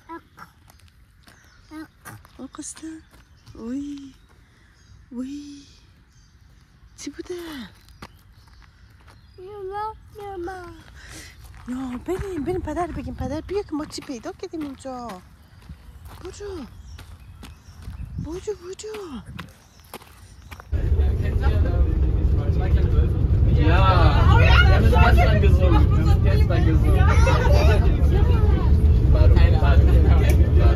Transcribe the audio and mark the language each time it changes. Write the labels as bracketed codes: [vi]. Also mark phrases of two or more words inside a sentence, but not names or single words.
[fa] قسطه. وی چی بوده؟ یا بریم پدر بگیم. پدر بیا که ما چی پیدا کردیم اینجا. برو [de] Ja, wir haben es gestern gesungen. War keine Ahnung.